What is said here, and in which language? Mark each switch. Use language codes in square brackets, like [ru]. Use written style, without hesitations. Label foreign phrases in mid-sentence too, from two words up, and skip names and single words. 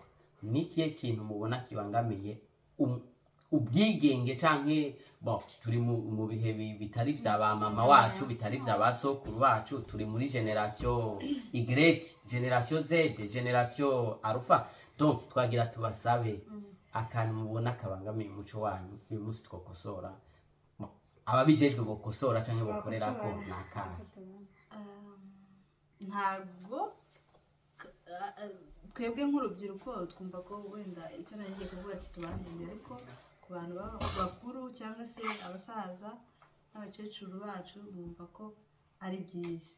[rn] Nikiye kintu mubona kibangamiye ubwigenge canke turi mu bihe bitari vya ba mama wacu, bitari vya basokuru bacu, turi muri [en] generation Y, generation Z, generation Alpha. [rn] Donc twagira tubasabe akantu mubona kabangamiye umuco wanyu uyu munsi twokosora, ababijejwe bokosora canke bokorera ko nakana. [rw] Ntago twebwe nk'urubyiruko twumva ko wenda icyo nagiye kuvuga ati tubandinde, ariko ku bantu bakuru cyangwa se abasaza n'abakecuru bacu bumva ko ari byiza.